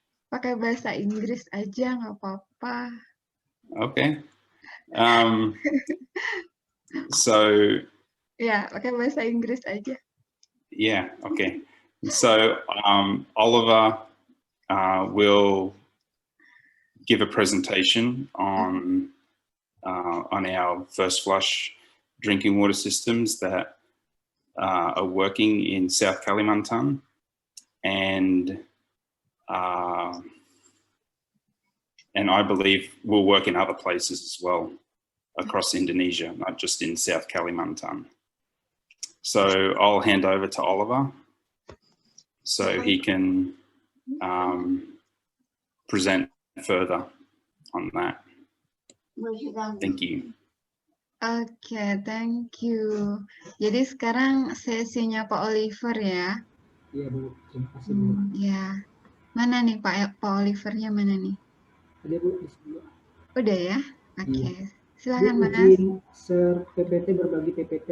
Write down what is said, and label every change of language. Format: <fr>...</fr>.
<id>Pakai bahasa Inggris aja, nggak apa-apa.</id> <en>Okay. So,</en> <id>Ya, pakai bahasa Inggris aja.</id> <en>yeah, okay. So, Oliver will give a presentation on our first flush drinking water systems that are working in South Kalimantan, and I believe will work in other places as well across Indonesia, not just in South Kalimantan. So I'll hand over to Oliver so he can present further on that. Thank you. Oke, thank you.</en> <id>Jadi sekarang sesinya Pak Oliver ya. Iya Bu, terima kasih Bu. Ya, mana nih Pak Olivernya mana nih? Ada Bu di sini. Udah ya? Oke, Iya. silakan Bu, Mas. izin share PPT, berbagi PPT.</id>